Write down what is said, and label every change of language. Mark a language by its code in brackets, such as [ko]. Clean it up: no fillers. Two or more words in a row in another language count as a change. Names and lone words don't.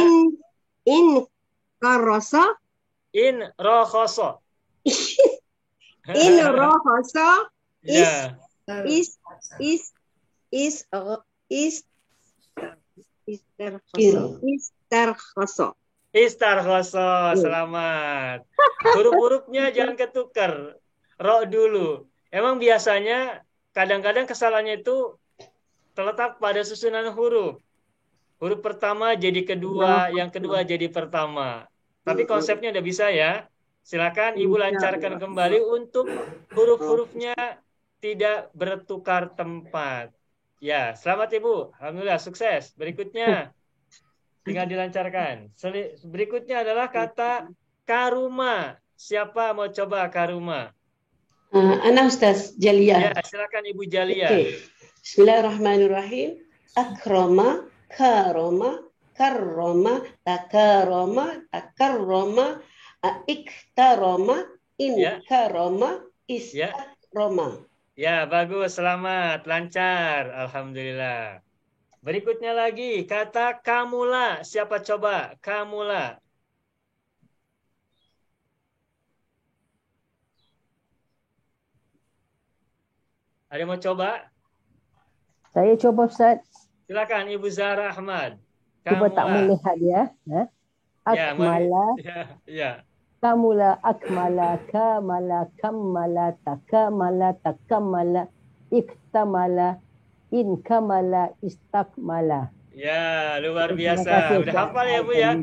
[id] Inkarosa. Inrokhoso. Inrohosa. Ya. Istarkhoso. Istarkhoso. Selamat. Huruf-hurufnya jangan ketukar. Ro dulu. Emang biasanya kadang-kadang kesalahannya itu terletak pada susunan huruf. Huruf pertama jadi kedua, yang kedua jadi pertama. Tapi konsepnya udah bisa ya. Silakan Ibu lancarkan kembali untuk huruf-hurufnya tidak bertukar tempat. Ya, selamat Ibu. Alhamdulillah, sukses. Berikutnya, tinggal dilancarkan. Berikutnya adalah kata karuma. Siapa mau coba karuma? Ana Ustaz Jalia. Ya, silakan Ibu Jalia. Okay. Bismillahirrahmanirrahim. [ar] أكرم، كرم، كرّم، تكارم، تكرّم، اكترم، انكرم، استكرم. [id] Ya, bagus, selamat, lancar, alhamdulillah. Berikutnya lagi, kata kamula. Siapa coba? Kamula. Ada yang mau coba? Saya coba Ustaz. Silakan Ibu Zahra Ahmad. [ms] Cuba tak melihat ya. Akmala. [id] Ya. [ar] كمل، أكمل، كامل، كمّل, تكامل، تكامل، اكتمل، انكمل، استكمل. [id] Ya, luar biasa. Sudah hafal ya Bu ya?